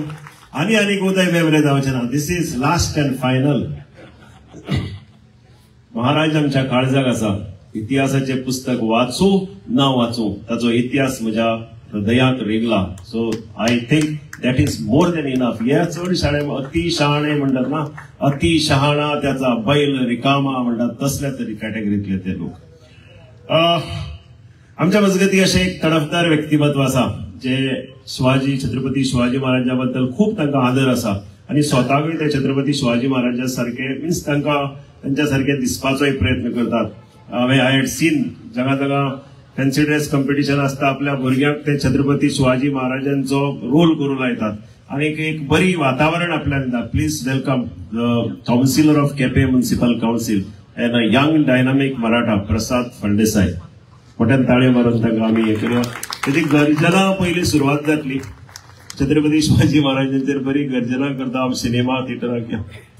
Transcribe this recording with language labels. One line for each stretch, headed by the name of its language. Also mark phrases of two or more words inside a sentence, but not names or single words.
Konkani: आणि उदय भेंब्रे जावचे ना.
English: This is last and final.
Konkani: महाराज आमच्या काळजाक आसा. इतिहासाचे पुस्तक वाचू ना वाचू ताचो इतिहास म्हज्या हृदयात रेगला.
English: So I think that is more than enough.
Marathi: हे चड शाळे अति शहाणे म्हणतात ना, अति शहाणा त्याचा बैल रिकामा म्हणतात, तसल्या तरी कॅटेगरीतले ते लोक.
Konkani: आमच्या मजगती असे एक तडफदार व्यक्तिमत्व आसा जे छत्रपती शिवाजी महाराजांबद्दल खूप तांकां आदर आसा आणि स्वताकूय ते छत्रपती शिवाजी महाराजा सारखे मीन्स तांकां त्यांच्या सारखे दिसपाचोय प्रयत्न करतात.
English: I had seen
Konkani: जगा
English: fancy dress competition
Konkani: असता, आपल्या भुरग्यांक ते छत्रपती शिवाजी महाराजांचो रोल करू लायतात आणि एक बरी वातावरण आपल्याक दिता.
English: Please welcome the councillor of केपें Municipal Council and a young dynamic मराठा प्रसाद फळदेसाय.
Konkani: मोठ्यान ताळयो मारून तांकां आमी हे करूया. तेची गर्जना पयली सुरवात जातली. छत्रपती शिवाजी महाराजांचेर बरी गर्जना करता हांव सिनेमा थिएटराक या.